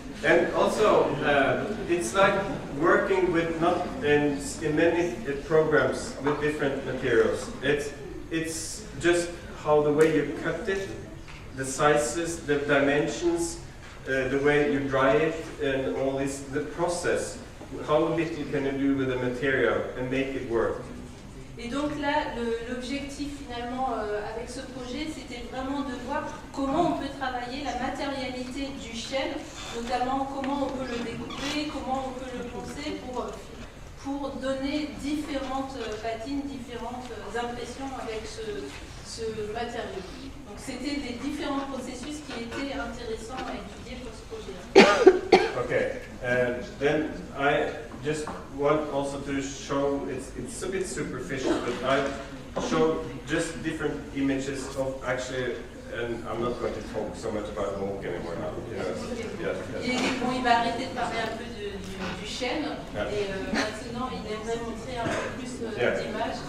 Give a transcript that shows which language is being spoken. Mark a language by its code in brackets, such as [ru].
[en] and also, it's like working with not in many programs with different materials. It's just how the way you cut it, the sizes, the dimensions, the way you dry it, and all this, the process. How little can you do with the material and make it work? [fr] Et donc là, l'objectif finalement avec ce projet, c'était vraiment de voir comment on peut travailler la matérialité du chêne, notamment comment on peut le découper, comment on peut le poncer pour donner différentes patines, différentes impressions avec ce matériau. Donc c'était des différents processus qui étaient intéressants à étudier pour ce projet. [en] Okay, and then I just want also to show, it's a bit superficial, but I show just different images of actually, and I'm not going to talk so much about oak anymore now. You know, [fr] Bon, il va arrêter de parler un peu du chêne, et maintenant il aimerait montrer un peu plus d'images.